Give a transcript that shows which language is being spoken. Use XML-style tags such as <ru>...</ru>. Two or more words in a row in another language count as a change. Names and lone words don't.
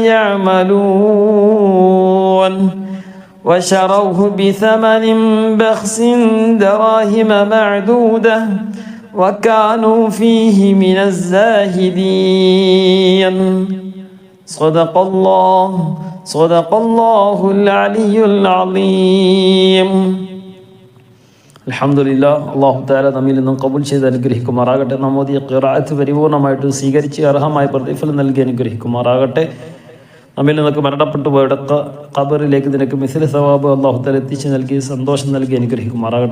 <ar>يعملون وشروه بثمن بخس دراهم معدودة وكانوا فيه من الزاهدين صدق الله العلي العظيم അൽഹംദുലില്ലാ. الله تعالى</ar> <ml>നമ്മിൽ നിന്നും ഖബൂൽ ചെയ്ത് അനുഗ്രഹിക്കുമാറാകട്ടെ. നമ്മോദിയ ഖിറാഅത്ത് പരിപൂർണമായിട്ട് സ്വീകരിച്ച് അർഹമായ പ്രതിഫലം നൽകി അനുഗ്രഹിക്കുമാറാകട്ടെ. നമ്മിൽ നിന്നൊക്കെ മരണപ്പെട്ടു പോയുടെ ഖബറിലേക്ക് നിനക്ക്</ml> <ar>مثل ثواب الله تعالى</ar> <ml>എത്തിച്ച് നൽകി സന്തോഷം നൽകി അനുഗ്രഹിക്കുമാറാകട്ടെ.</ml>